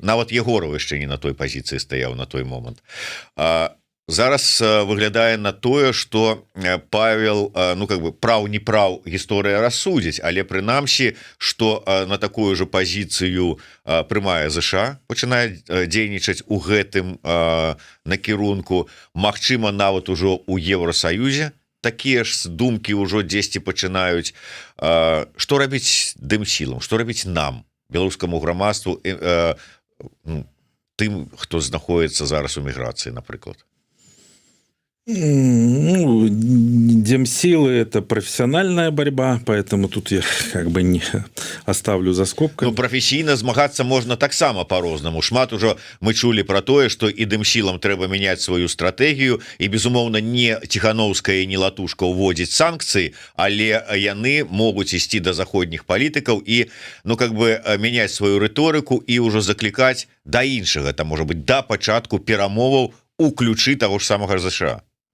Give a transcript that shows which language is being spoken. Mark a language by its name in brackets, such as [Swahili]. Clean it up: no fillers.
[Belarusian] Нават Егоров яшчэ не на той пазіцыі стаяў на той момант. Зараз выглядае на тое, што Павел, [Russian] ну как бы [Belarusian] праў-непраў гісторыя рассудзіць, але прынамсі, што на такую же пазіцыю прымае ЗША, пачынае дзейнічаць у гэтым накірунку, магчыма, нават ужо у Еўрасаюзе такія ж думкі ўжо дзесьці пачынаюць. Што рабіць дымсілам, што рабіць нам, беларускаму грамадству, тым, хто знаходіцца зараз у міграцыі, напрыклад? [Russian] Ну, демсилы – это профессиональная борьба, поэтому тут я как бы не оставлю за скобками. [Belarusian] Ну, професійна змагацца можна таксама по-рознаму. Шмат ужо мы чулі про тое, што і дымсілам трэба мяняць сваю стратэгію, і, безумоўна, не Ціхановская і не Латушка ўводзіць санкцыі, але яны могуць ісці да заходніх палітыкаў і, [Russian] ну, как бы [Belarusian] мяняць сваю рыторыку і ўжо заклікаць да іншага, там, можа быць, да пачатку перамоваў у ключы таго ж самага ЗША.